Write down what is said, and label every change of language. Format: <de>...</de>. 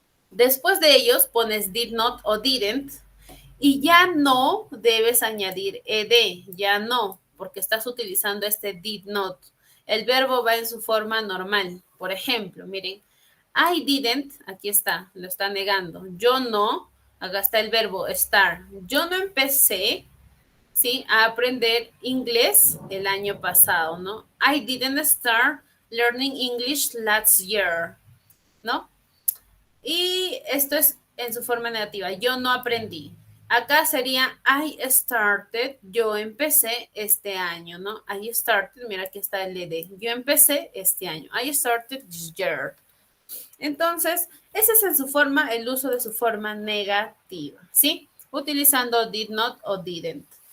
<es>Después de ellos pones</es> <en>did not o didn't</en> <es>y ya no debes añadir ed, ya no, porque estás utilizando este did not. El verbo va en su forma normal. Por ejemplo, miren,</es> <en>I didn't,</en> <es>aquí está, lo está negando. Yo no. Acá está el verbo start. Yo no empecé, ¿sí? A aprender inglés el año pasado, ¿no?</es> <en>I didn't start learning English last year, ¿no?</en> <es>Y esto es en su forma negativa. Yo no aprendí. Acá sería</es> <en>I started,</en> <es>yo empecé este año, ¿no?</es> <en>I started,</en> <es>mira aquí está el ed. Yo empecé este año.</es> <en>I started this year.</en> <es>Entonces, ese es en su forma, el uso de su forma negativa, ¿sí?</es> <en>Utilizando did not o didn't.</en>